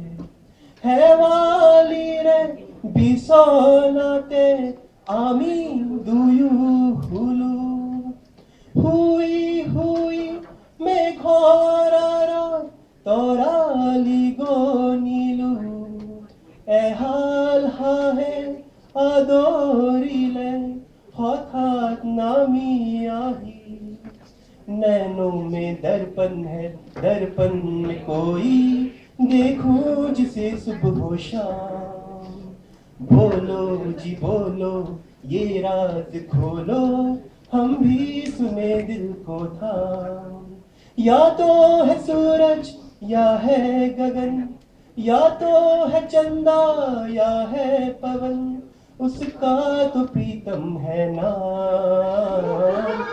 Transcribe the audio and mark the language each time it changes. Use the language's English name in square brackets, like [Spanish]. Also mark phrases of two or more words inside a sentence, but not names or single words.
[Assamese] শেৱালিৰে বিচনাতে আমি দুয়ো শুলো শুই শুই মেঘৰ আঁৰত তৰালি গনিলো এহাল হাঁহে আদৰিলে হঠাৎ নামি আহি [Hindi] नैनों में दर्पण है दर्पण में कोई देखूं जिसे सुबह हो शाम बोलो जी बोलो ये राज खोलो हम भी सुने दिल को थाम या तो है सूरज या है गगन या तो है चंदा या है पवन उसका तो प्रीतम है नाम।